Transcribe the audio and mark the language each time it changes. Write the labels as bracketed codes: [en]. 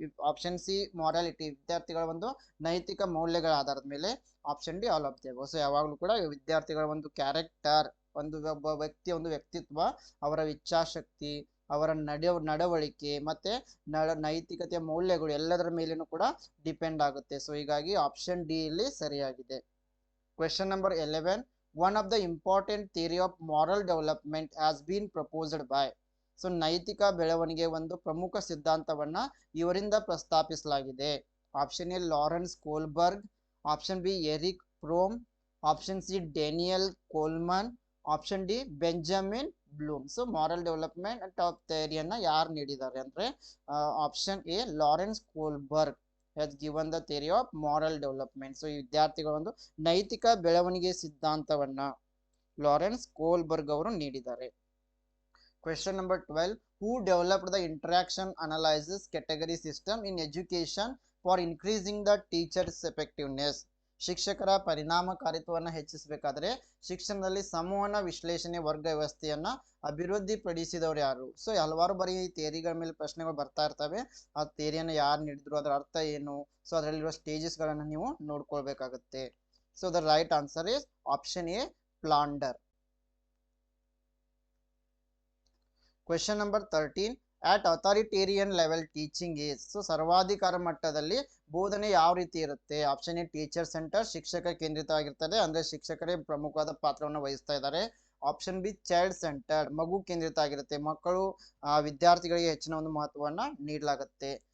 [kn] Option C, morality, ವಿದ್ಯಾರ್ಥಿಗಳ ಒಂದು ನೈತಿಕ ಮೌಲ್ಯಗಳ ಆಧಾರದ ಮೇಲೆ. Option D, [en] All of the above. [kn] So ಯಾವಾಗಲೂ ಕೂಡ ವಿದ್ಯಾರ್ಥಿಗಳ ಒಂದು ಕ್ಯಾರೆಕ್ಟರ್, ಒಂದು ಒಬ್ಬ ವ್ಯಕ್ತಿಯ ಒಂದು ವ್ಯಕ್ತಿತ್ವ, ಅವರ ಇಚ್ಛಾಶಕ್ತಿ, ಅವರ ನಡವಳಿಕೆ ಮತ್ತೆ ನೈತಿಕತೆಯ ಮೌಲ್ಯಗಳು ಎಲ್ಲದರ ಮೇಲೇನೂ ಕೂಡ ಡಿಪೆಂಡ್ ಆಗುತ್ತೆ. ಸೊ ಹೀಗಾಗಿ ಆಪ್ಷನ್ ಡಿ ಇಲ್ಲಿ ಸರಿಯಾಗಿದೆ. [en] Question number 11, one of the important theory of moral development has been proposed by. [kn] So ನೈತಿಕ ಬೆಳವಣಿಗೆ ಒಂದು ಪ್ರಮುಖ ಸಿದ್ಧಾಂತವನ್ನ ಇವರಿಂದ ಪ್ರಸ್ತಾಪಿಸಲಾಗಿದೆ. Option A, Lawrence Kohlberg. Option B, Eric foam. Option C, Daniel ಕೋಲ್ಮನ್. Option D, Benjamin Bloom. [en] so moral development of ಥಿಯರಿಯನ್ನ [kn] ಯಾರು ನೀಡಿದ್ದಾರೆ ಅಂದ್ರೆ [en] Option A, Lawrence Kohlberg has given the theory of moral development. [kn] So ಈ ವಿದ್ಯಾರ್ಥಿಗಳ ಒಂದು ನೈತಿಕ ಬೆಳವಣಿಗೆ ಸಿದ್ಧಾಂತವನ್ನ Lawrence Kohlberg ಅವರು ನೀಡಿದ್ದಾರೆ. [en] Question number 12, who developed the interaction analysis category system in education for increasing the teacher's effectiveness? [kn] ಶಿಕ್ಷಕರ ಪರಿಣಾಮಕಾರಿತ್ವವನ್ನು ಹೆಚ್ಚಿಸಬೇಕಾದ್ರೆ ಶಿಕ್ಷಣದಲ್ಲಿ ಸಂವಹನ ವಿಶ್ಲೇಷಣೆ ವರ್ಗ ವ್ಯವಸ್ಥೆಯನ್ನ ಅಭಿವೃದ್ಧಿಪಡಿಸಿದವರು ಯಾರು? ಸೊ ಹಲವಾರು ಬಾರಿ ಈ ಥಿಯರಿಗಳ ಮೇಲೆ ಪ್ರಶ್ನೆಗಳು ಬರ್ತಾ ಇರ್ತವೆ. ಆ ಥಿಯರಿಯನ್ನು ಯಾರು ನೀಡಿದ್ರು, ಅದರ ಅರ್ಥ ಏನು, ಸೊ ಅದರಲ್ಲಿರುವ ಸ್ಟೇಜಸ್ಗಳನ್ನು ನೀವು ನೋಡ್ಕೊಳ್ಬೇಕಾಗುತ್ತೆ. [en] So the right answer is option A, Flanders. Question number 13. at authoritarian level teaching is. [kn] So ಸರ್ವಾಧಿಕಾರ ಮಟ್ಟದಲ್ಲಿ ಬೋಧನೆ ಯಾವ ರೀತಿ ಇರುತ್ತೆ? ಆಪ್ಷನ್ ಎ, ಟೀಚರ್ ಸೆಂಟರ್, ಶಿಕ್ಷಕ ಕೇಂದ್ರಿತವಾಗಿರ್ತದೆ, ಅಂದ್ರೆ ಶಿಕ್ಷಕರೇ ಪ್ರಮುಖವಾದ ಪಾತ್ರವನ್ನು ವಹಿಸ್ತಾ ಇದ್ದಾರೆ. ಆಪ್ಷನ್ ಬಿ, ಚೈಲ್ಡ್ ಸೆಂಟರ್ಡ್, ಮಗು ಕೇಂದ್ರಿತ ಆಗಿರುತ್ತೆ, ಮಕ್ಕಳು ವಿದ್ಯಾರ್ಥಿಗಳಿಗೆ ಹೆಚ್ಚಿನ ಒಂದು ಮಹತ್ವವನ್ನ ನೀಡಲಾಗುತ್ತೆ.